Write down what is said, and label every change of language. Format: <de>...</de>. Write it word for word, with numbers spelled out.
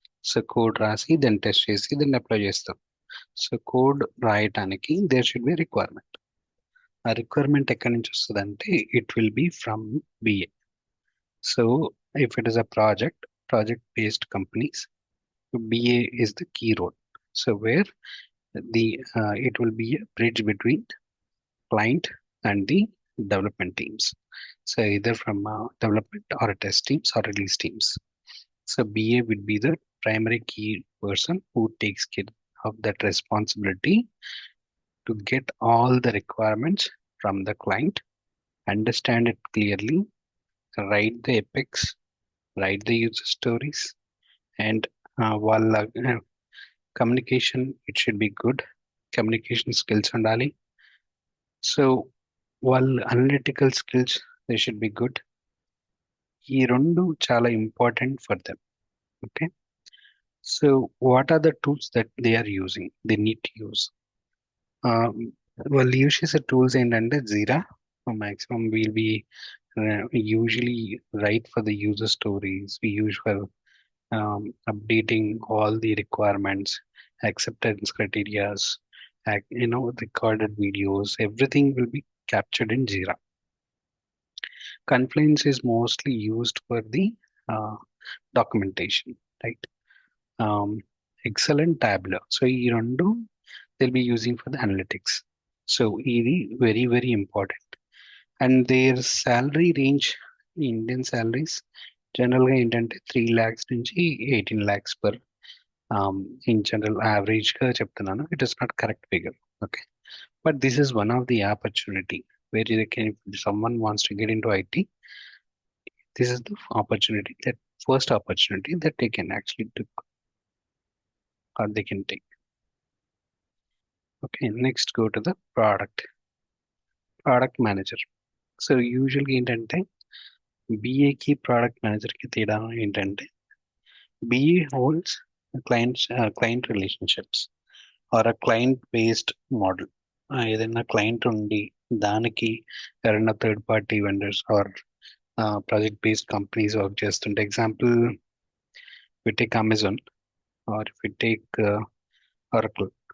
<te>So code రాసి దాన్ని test చేసి దాన్ని అప్లై చేస్తాం. సో కోడ్ రాయటానికి</te> <en>There should be requirement.</en> <te>ఆ రిక్వైర్మెంట్ ఎక్కడి నుంచి వస్తుంది అంటే,</te> <en>It will be from BA. So if it is a project project based companies, BA is the key role. So where the uh, it will be a bridge between client and the development teams, so either from uh, development or a test teams or release teams. So BA would be the primary key person who takes care of that responsibility to get all the requirements from the client, understand it clearly, write the epics, write the user stories, and uh, while uh, communication, it should be good communication skills undali. So వాళ్ళ analytical skills they should be good.</en> <te>ఈ రెండు చాలా</te> <en>Important for them. Okay, so what are the tools that they are using, they need to use.</en> <te>వాళ్ళు use చేసే tools ఏంటంటే</te> <en>Jira maximum will be usually right for the user stories, we use for updating all the requirements, acceptance criterias, you know recorded videos, everything will be captured in Jira. Confluence is mostly used for the uh, documentation, right? Um, Excel and Tableau. So,</en> <te>ఈ రెండు</te> <en>they'll be using for the analytics. So, ఇది very, very important. And their salary range, Indian salaries, జనరల్గా ఏంటంటే three lakhs నుంచి eighteen lakhs per in general యావరేజ్గా చెప్తున్నాను. It is not correct figure. Okay, but this is one of the opportunity where you can, someone wants to get in to IT, this is the opportunity, that first opportunity that they can actually took or they can take. Okay, next go to the product product manager. So usually</en> <te>ఏంటంటే BA కి product manager కి తేడా ఏంటంటే,</te> <en>BA holds client client relationships or a client based model.</en> <te>ఏదైనా client ఉండి దానికి ఎవరైనా third party vendors or project based companies work చేస్తుంటే, example</te> <en>we take Amazon or we take Oracle.</en>